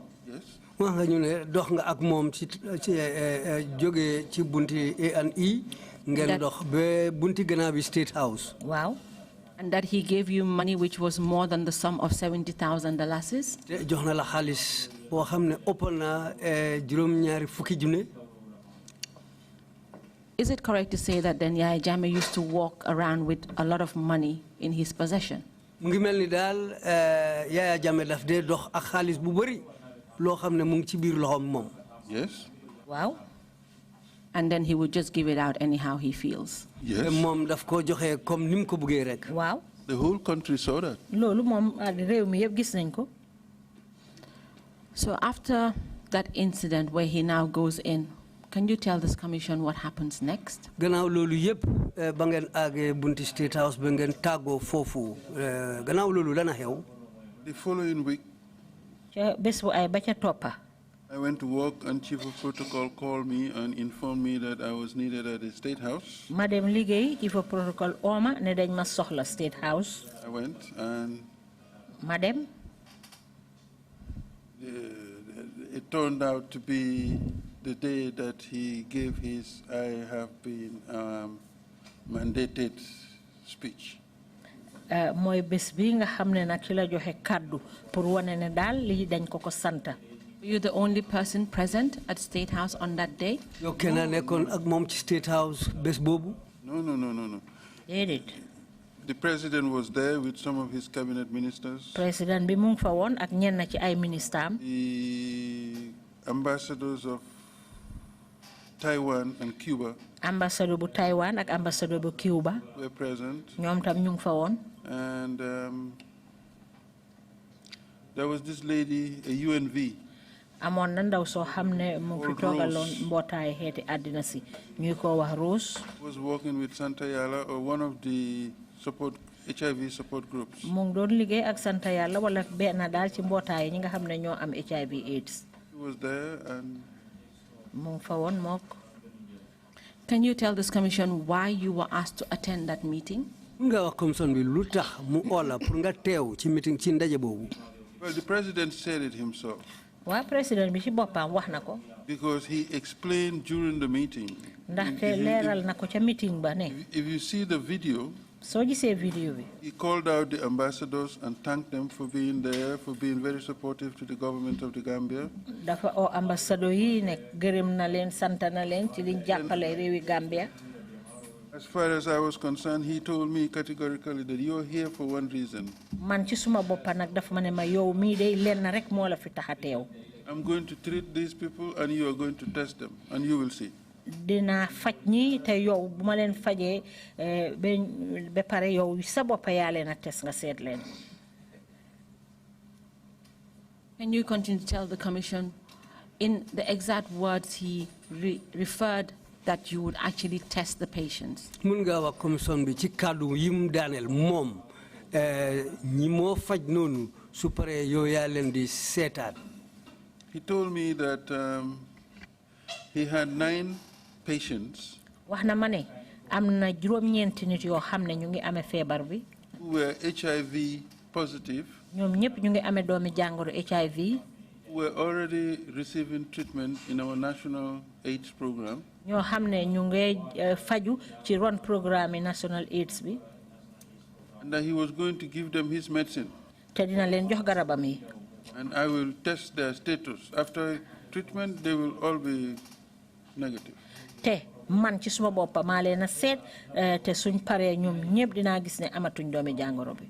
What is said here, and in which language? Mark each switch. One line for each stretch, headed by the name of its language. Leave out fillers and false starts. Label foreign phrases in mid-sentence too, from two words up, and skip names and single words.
English: Yes.
Wolof: Wax nga ñu ne dox nga ak moom ci jóge ci bunti A&E ngeen dox ba bunti gannaaw bi State House. Waaw.
English: And that he gave you money which was more than the sum of $70,000.
Wolof: Jox na la xaalis boo xam ne ëpp na juróom-ñaari fukki junne.
English: Is it correct to say that then Yaya Jammeh used to walk around with a lot of money in his possession?
Wolof: Mu ngi mel ni daal Yaya Jammeh daf dee dox ak xaalis bu bëri loo xam ne mu ngi ci biir loxoom moom.
English: Yes.
Wolof: Waaw.
English: And then he would just give it out anyhow he feels. Yes.
Wolof: Moom daf ko joxe comme ni mu ko bëggee rek. Waaw.
English: The whole country saw that.
Wolof: Loolu moom réew mi yëpp gis nañ ko.
English: So after that incident where he now goes in, Can you tell this commission what happens next?
Wolof: Gannaaw loolu yëpp ba ngeen àggee bunti State House ba ngeen tàggoo foofu gannaaw loolu lana xew.
English: The following week,
Wolof: bés bu ay ba ca toppa.
English: I went to work and Chief of Protocol called me and informed me that I was needed at the State House.
Wolof: Ma dem liggéey
English: Chief of Protocol
Wolof: ooma ne dañ ma soxla State House.
English: I went and
Wolof: Ma dem.
English: It turned out to be the day that he gave his I have been mandated speech.
Wolof: Mooy bés bi nga xam ne nag ci la joxe kàddu pour wane ne daal lii dañ ko ko santa.
English: Were you the only person present at State House on that day?
Wolof: Yow kenn nekkoon ak moom ci State House bés boobu.
English: No.
Wolof: Déedéet.
English: The president was there with some of his cabinet ministers.
Wolof: Président bi mu ngi fa woon ak ñenn ci ay ministres.
English: The ambassadors of Taiwan and Cuba.
Wolof: Ambassador bu Taiwan ak ambassador bu Cuba.
English: Were present.
Wolof: ñoom tam ñu ngi fa woon.
English: And there was this lady, a UNV.
Wolof: Amoon na ndaw soo xam ne mu fi toogaloon mbootaay xeeti àddina si ñuy ko wax Rose.
English: Was working with Santa Yala or one of the HIV support groups.
Wolof: Mu ngi doon liggéey ak Santa Yàlla wala benn daal ci mbootaay ñi nga xam ne ñoo am HIV/AIDS.
English: He was there and.
Wolof: Mu ngi fa woon mook.
English: Can you tell this commission why you were asked to attend that meeting?
Wolof: Nga wax commission bi lu tax mu oola pour nga teew ci meeting ci ndaje boobu.
English: Well, the president said it himself.
Wolof: Waa président bi ci boppam wax na ko.
English: Because he explained during the meeting.
Wolof: Ndaxte leeral na ko ca meeting ba ne.
English: If you see the video.
Wolof: Soo gisee video bi.
English: He called out the ambassadors and thanked them for being there, for being very supportive to the government of the Gambia.
Wolof: Dafa oo ambassadeur yi ne gërëm na leen sant na leen ci liñ jàppale réewi Gambia.
English: As far as I was concerned, he told me categorically that you're here for one reason.
Wolof: Man ci suma boppa nag dafa ma ne ma yow mii day lenn rek moo la fi tax a teew.
English: I'm going to treat these people and you are going to test them and you will see.
Wolof: Dina faj ñi te yow bu ma leen fajee ba pare yow sa boppa yaa leen a test nga seet leen.
English: Can you continue to tell the commission in the exact words he referred that you would actually test the patients?
Wolof: Mun nga wax commission bi ci kàddu yim daaneel moom ñi moo faj noonu su paree yow yaa leen di seetaat.
English: He told me that he had 9 patients.
Wolof: Wax na ma ne am na juróom-ñeenti nit yoo xam ne ñu ngi amee feebar bi.
English: Who were HIV positive.
Wolof: ñoom ñëpp ñu ngi amee doomi jàngoro HIV.
English: Who were already receiving treatment in our national AIDS program.
Wolof: ñoo xam ne ñu ngi faju ci ron
French: programme national
Wolof: AIDS bi.
English: And that he was going to give them his medicine.
Wolof: te dina leen jox garabam yi.
English: And I will test their status. After treatment, they will all be negative.
Wolof: te man ci suma boppa maa leen a seet te suñ paree ñoom ñëpp dinaa gis ne amatuñ doomi jàngoro bi.